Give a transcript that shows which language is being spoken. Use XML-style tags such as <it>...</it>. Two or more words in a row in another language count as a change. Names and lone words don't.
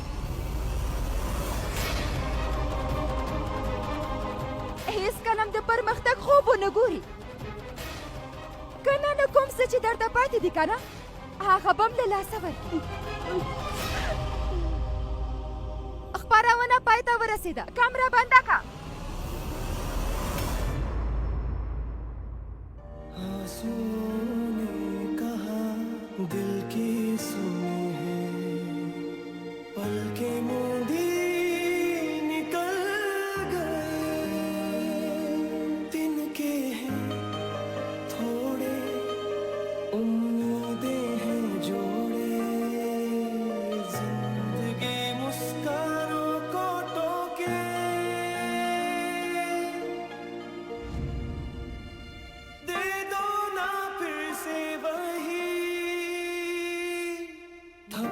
<ps>هېڅکله هم د پرمختګ خوب ونه ګوري. که نه نو کوم څه چې درته پاتې دي که نه، هغه به هم له لاسه ورکړي. خپرونه پای ته ورسېده. کمره بنده که.</ps> <hi>दिल की सुनी है पलके मूंदी निकल गए दिन के हैं थोड़े उम्मीदें हैं जोड़े जिंदगी मुस्कानों को टोके दे दो ना फिर से वही</hi>